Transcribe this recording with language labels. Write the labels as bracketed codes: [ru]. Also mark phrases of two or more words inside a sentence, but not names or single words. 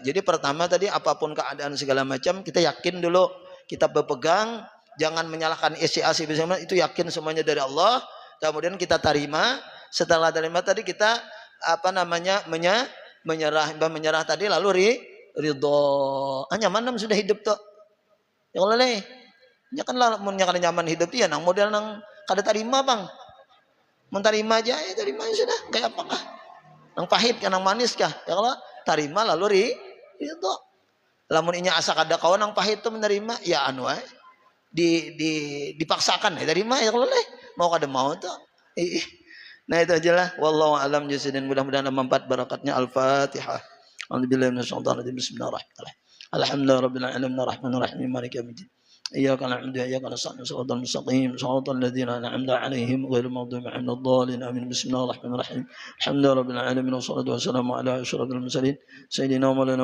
[id] Jadi pertama tadi apapun keadaan segala macam kita yakin dulu, kita berpegang, jangan menyalahkan isi bersama, itu yakin semuanya dari Allah. Kemudian kita terima. Setelah terima tadi kita menyerah tadi lalu ridho. [bjn] Nyaman sudah hidup tuh. Ya Allah ya kan lah nyaman hidup ya nang model nang kada terima bang. Menterima aja ya terima sudah. Kayak apakah? Nang pahit kan nang manis kah? Ya Allah terima lalu ridho. Lamun inya asa kada kawan nang pahit tuh menerima ya dipaksakan ya terima ya kalau mau kada mau tuh. Nah itu aja lah. [ar] والله أعلم بالصواب. [id] Mudah-mudahan manfaat barakatnya. [ar] الفاتحة. الحمد لله من الشيطان الرجيم. بسم الله الرحمن الرحيم. الحمد لله رب العالمين الرحمن الرحيم مالك يوم الدين. إياك نعبد وإياك نستعين صراط المستقيم صراط الذين أنعمت عليهم غير المغضوب عليهم الضالين آمين بسم الله الرحمن الرحيم الحمد لله رب العالمين والصلاة والسلام على أشرف المرسلين سيدنا ومولانا